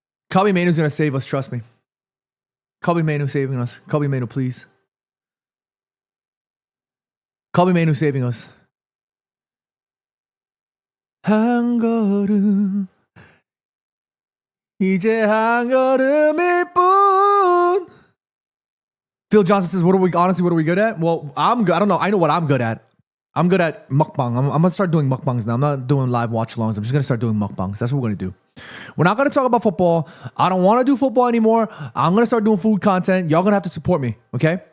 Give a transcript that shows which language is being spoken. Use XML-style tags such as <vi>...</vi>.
<en>Kobbie Mainoo's going to save us, trust me. Kobbie Mainoo saving us. Kobbie Mainoo, please. Kobbie Mainoo saving us.</en> <ko>한 걸음 이제 한 걸음일 뿐.</ko> <en>Phil Johnson says, what are we good at? Well, I'm good. I don't know. I know what I'm good at. I'm good at mukbang. I'm going to start doing mukbangs now. I'm not doing live watch-alongs. I'm just going to start doing mukbangs. That's what we're going to do. We're not going to talk about football. I don't want to do football anymore. I'm going to start doing food content. Y'all going to have to support me, okay?</en>